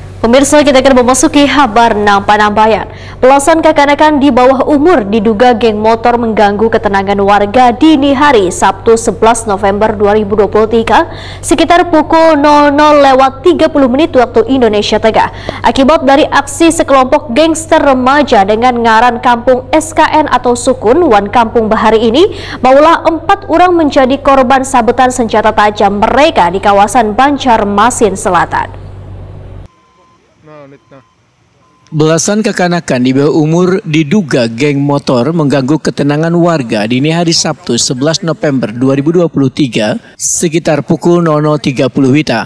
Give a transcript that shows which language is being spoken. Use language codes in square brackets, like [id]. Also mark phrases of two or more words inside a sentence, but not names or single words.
[id] Pemirsa, kita akan memasuki kabar Nambayan. Belasan kekanakan di bawah umur diduga geng motor mengganggu ketenangan warga dini hari Sabtu 11 November 2023 sekitar pukul 00.30 waktu Indonesia Tengah. Akibat dari aksi sekelompok gangster remaja dengan ngaran kampung SKN atau Sukun, Wan Kampung Bahari ini, maulah 4 orang menjadi korban sabetan senjata tajam mereka di kawasan Banjarmasin Selatan. Belasan kekanakan di bawah umur diduga geng motor mengganggu ketenangan warga dini hari Sabtu 11 November 2023 sekitar pukul 00.30 WITA.